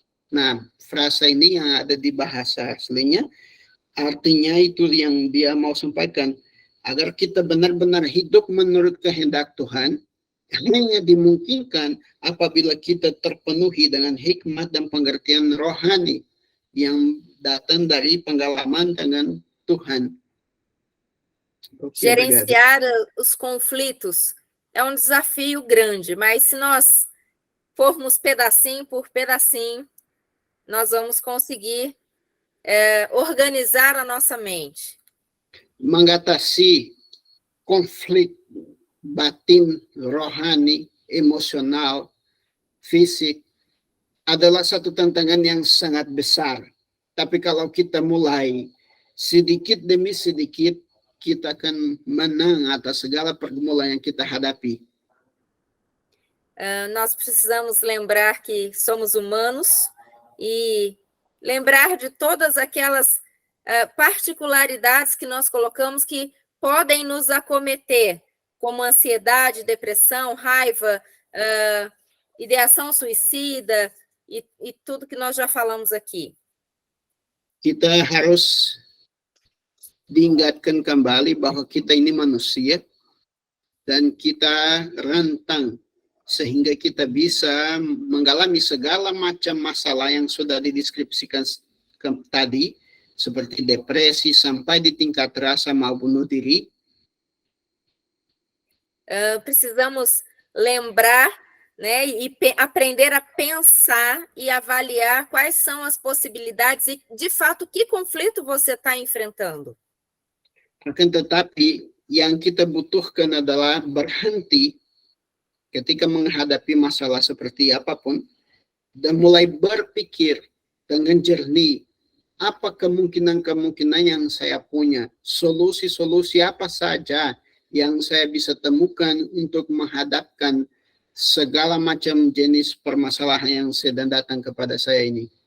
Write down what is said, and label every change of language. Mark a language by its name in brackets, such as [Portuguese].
[Indonesian] Nah, frasa ini yang ada di bahasa aslinya, artinya itu yang dia mau sampaikan, agar kita benar-benar hidup menurut kehendak Tuhan, hanya dimungkinkan apabila kita terpenuhi dengan hikmat dan pengertian rohani yang datang dari pengalaman dengan Tuhan. [Portuguese] Gerenciar os conflitos é um desafio grande, mas se nós formos pedacinho por pedacinho, nós vamos conseguir organizar a nossa mente. [Indonesian] Mengatasi konflik batin, rohani, emosional, fisik adalah satu tantangan yang sangat besar. Tapi kalau kita mulai sedikit demi sedikit, kita akan menang atas segala pergumulan yang kita hadapi. [Portuguese] Nós precisamos lembrar que somos humanos e lembrar de todas aquelas particularidades que nós colocamos que podem nos acometer, como ansiedade, depressão, raiva, ideação suicida e tudo que nós já falamos aqui. [Indonesian] Kita harus diingatkan kembali bahwa kita ini manusia dan kita rentang sehingga kita bisa mengalami segala macam masalah yang sudah dideskripsikan tadi, seperti depresi sampai di tingkat rasa mau bunuh diri. [Portuguese] Precisamos lembrar, né, e aprender a pensar e avaliar quais são as possibilidades e, de fato, que conflito você está enfrentando. [Indonesian] Akan tetapi, yang kita butuhkan adalah berhenti ketika menghadapi masalah seperti apapun, dan mulai berpikir dengan jernih, apa kemungkinan-kemungkinan yang saya punya, solusi-solusi apa saja yang saya bisa temukan untuk menghadapkan segala macam jenis permasalahan yang sedang datang kepada saya ini.